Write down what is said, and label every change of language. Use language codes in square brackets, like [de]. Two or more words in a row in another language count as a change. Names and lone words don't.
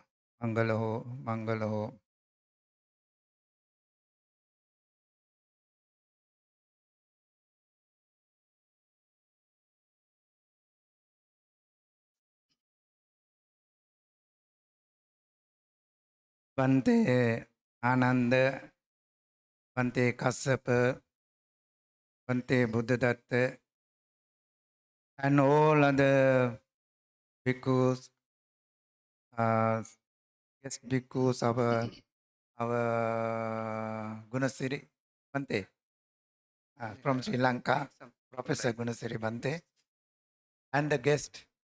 [pi] Mangalo, Mangalo. [en] Bhante Ananda, Bhante Kassapa, Bhante Buddhadatta, and all other bhikkhus, yes, bhikkhus, our Gunasiri Bhante from Sri Lanka, Professor Gunasiri Bhante, and the guest.